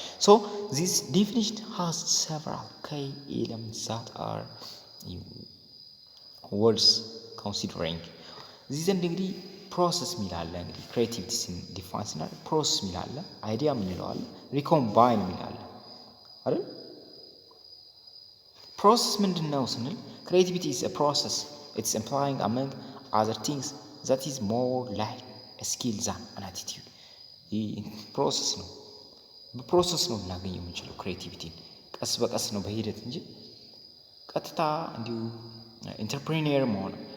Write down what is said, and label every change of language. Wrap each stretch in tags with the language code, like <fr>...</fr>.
<en>So this definition has several key elements that are words considering. These are</en> <am>እንግዲህ ፕሮሰስ ሚላለ እንግዲህ ክሬቲቪቲን ዲፋይን ስናደርግ ፕሮሰስ ሚላለ አይዲያ ምንለዋል፣ ሪኮምባይን ሚላለ አይደል? ፕሮሰስ ምንድን ነው ስንል ክሬቲቪቲ</am> <en>is a process. It's implying among other things that is more like a skill than an attitude.</en> <am>ይህ ፕሮሰስ ነው። በፕሮሰስ ነው ልናገኘው የምንችለው ክሬቲቪቲን። ቀስ በቀስ ነው በሂደት እንጂ ቀጥታ እንዲሁ ኢንተርፕሪኒየር መሆን</am>